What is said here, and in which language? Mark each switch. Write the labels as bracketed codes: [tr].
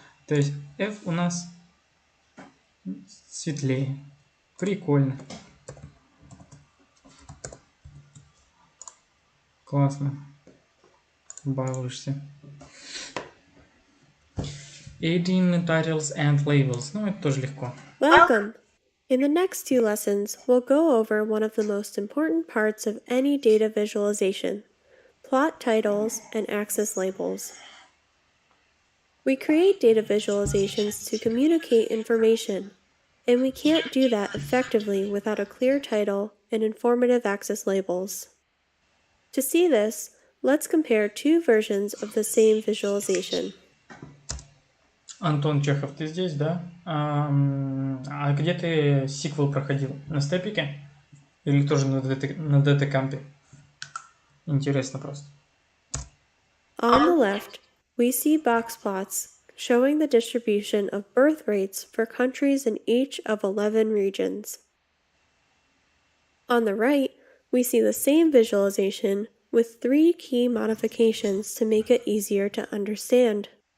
[ru] То есть F у нас светлее. Прикольно. Классно. Балуешься. 18 [en] titles and labels. [ru] Ну, это тоже легко. [en] Welcome! In the next two lessons, we'll go over one of the most important parts of any data visualization: plot titles and axis labels. We create data visualizations to communicate information, and we can't do that effectively without a clear title and informative axis labels. To see this, let's compare two versions of the same visualization. [ru] Антон Чехов, ты здесь, да? А где ты сиквел проходил? На степике? Или тоже на DataCamp? Интересно просто. [en] On the left, we see box plots showing the distribution of birth rates for countries in each of 11 regions. On the right, we see the same visualization with 3 key modifications to make it easier to understand.